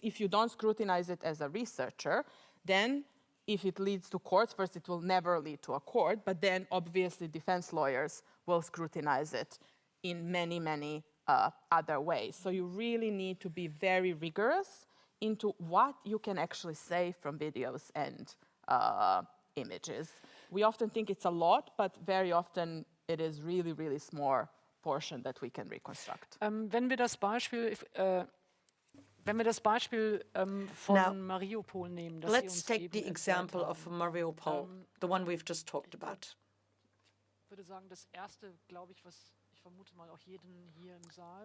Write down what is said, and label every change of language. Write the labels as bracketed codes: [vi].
[en] If you don't scrutinize it as a researcher, then if it leads to court, first it will never lead to a court, but then obviously defense lawyers will scrutinize it in many, many other ways. So you really need to be very rigorous into what you can actually say from videos and images. We often think it's a lot, but very often it is really, really small portion that we can reconstruct. [de] Wenn wir das Beispiel von Mariupol nehmen, das [en] let's take the example of Mariupol, the one we've just talked about. [de] Ich würde sagen, das erste, glaube ich, was ich vermute mal auch jeden hier im Saal.